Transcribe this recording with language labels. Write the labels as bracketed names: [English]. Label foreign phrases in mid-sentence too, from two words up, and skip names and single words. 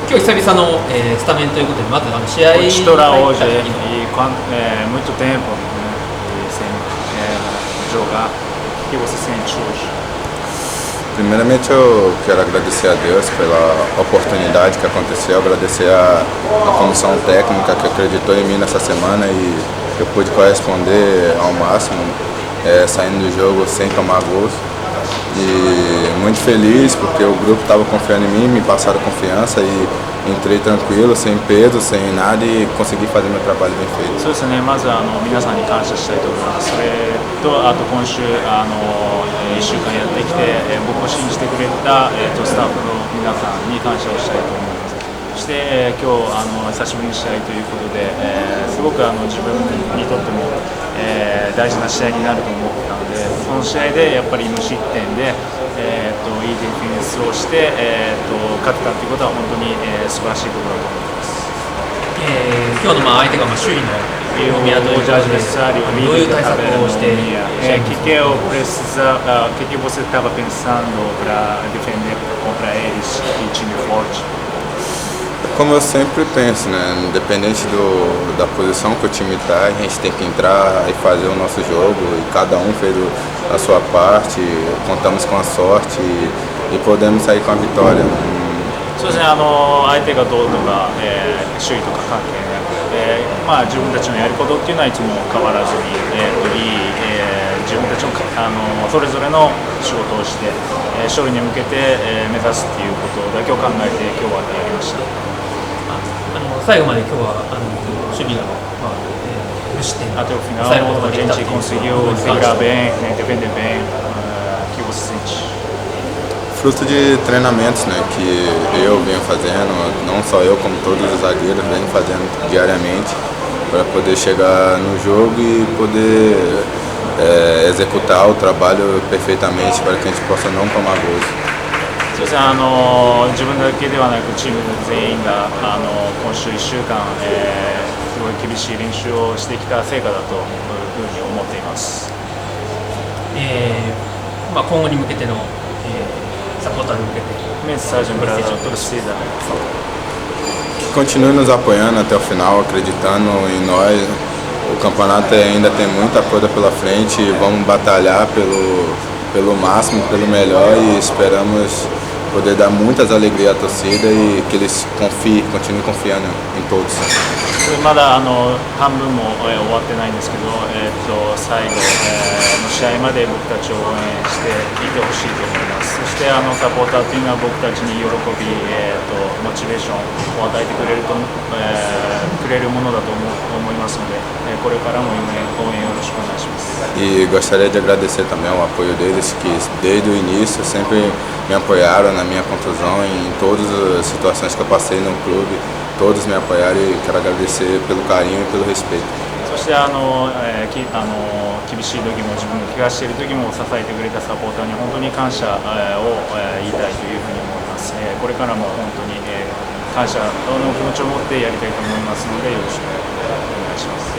[Japanese] 今日久々の、スタメンということで、まず試合に入った時 [Portuguese] hoje [Japanese] の [Portuguese] e muito tempo, né, e sem jogar. O que você sente hoje? Primeiramente eu quero agradecer a Deus pela oportunidade que aconteceu, agradecer a comissão técnica que acreditou em mim nessa semana e eu pude corresponder ao máximo, saindo do jogo sem tomar gols. E muito feliz porque o grupo estava confiando em mim, me passaram confiança e entrei tranquilo, sem peso, sem nada e consegui fazer meu trabalho bem feito. [Japanese] そうですね、まず皆さんに感謝したいと思います。それとあと今週1週間やってきて、僕を信じてくれた、スタッフの皆さんに感謝をしたいと思います。そして、今日久しぶりに試合ということで、すごく自分にとっても、大事な試合になると思ってたので、その試合でやっぱり無失点で、いいディフェンスをして、勝てたということは本当に、素晴らしいことだと思います。今日の相手が首位のコロンビアということで、どういう対策をしていらっしゃいますか？ [Portuguese] que você estava pensando para defender contra eles e time forte? Como eu sempre penso, né? Independente da posição que o time está, a gente tem que entrar e fazer o nosso jogo e cada um fez a sua parte, contamos com a sorte e podemos sair com a vitória. [Japanese] そうですね、相手がどうとか、首位とか関係なく、自分たちのやることっていうのはいつも変わらずに、自分たちの、それぞれの仕事をして、勝利に向けて、目指すっていうことだけを考えて今日はやりました。最後まで今日は守備が、無失点 [Portuguese] Até o final a gente conseguiu segurar bem, defender bem. O que você sente? Fruto de treinamentos, né, que eu venho fazendo, não só eu, como todos os zagueiros venho fazendo diariamente para poder chegar no jogo e poder executar o trabalho perfeitamente para que a gente possa não tomar gols. [Japanese] そうですね、自分だけではなくチーム全員が今週1週間、すごい厳しい練習をしてきた成果だというふうに思っています。今後に向けての、サポーターに向けて [Portuguese] Mensagem para a torcida. Que continue nos apoiando até o final, acreditando em nós. O campeonato ainda tem muita coisa pela frente, vamos batalhar pelo máximo, pelo melhor e esperamos poder dar muitas alegrias à torcida e que eles continuem confiando em todos. [Japanese] まだ半分も終わってないんですけど、最後の試合まで僕たちを応援していてほしいと思います。そしてサポーターというのは僕たちに喜び、モチベーションを与えてくれるものだと思いますので、これからも応援よろしくお願いします。 [Portuguese] E gostaria de agradecer também o apoio deles que desde o início sempre me apoiaram na minha contusão em todas as situações que eu passei no clube. Todos me apoiaram e quero agradecer pelo carinho e pelo respeito. [Japanese] そして厳しい時も自分が怪我している時も支えてくれたサポーターに本当に感謝を言いたいというふうに思います。これからも本当に感謝の気持ちを持ってやりたいと思いますのでよろしくお願いします。